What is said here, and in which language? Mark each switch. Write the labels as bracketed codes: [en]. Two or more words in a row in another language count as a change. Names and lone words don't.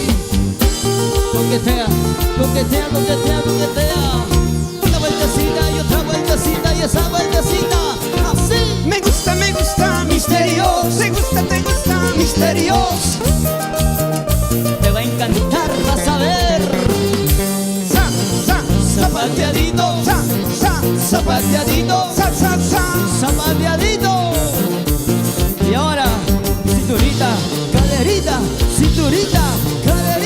[es] Coquetea, coquetea, coquetea, coquetea. Una vueltecita y otra vueltecita y esa vueltecita. Así. Me gusta, Misterios. te gusta, Misterios. Te va a encantar, vas a ver. Zapateadito, zapateadito, zapateadito. Y ahora, cinturita, caderita, cinturita, caderita.